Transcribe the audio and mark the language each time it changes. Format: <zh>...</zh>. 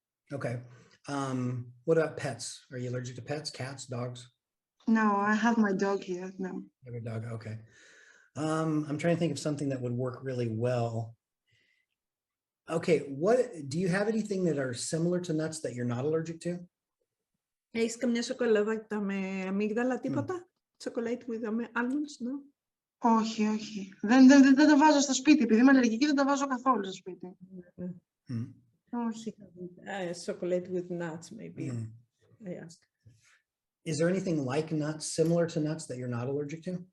<en>Okay. What about pets? Are you allergic to pets? Cats, dogs? No, I have my dog here. No. You have a dog. Okay. I'm trying to think of something that would work really well. Okay. Do you have anything that are similar to nuts that you're not allergic to?</en> <el>Έχεις καμιά σοκολάτα με αμύγδαλα, τίποτα?</el> <en>Chocolate with almonds, no?</en> <el>Όχι. Δεν το βάζω στο σπίτι. Επειδή είμαι αλλεργική, δεν το βάζω καθόλου στο σπίτι. Όχι.</el> <en>Chocolate with nuts, maybe. I ask. Is there anything like nuts, similar to nuts, that you're not allergic to?</en>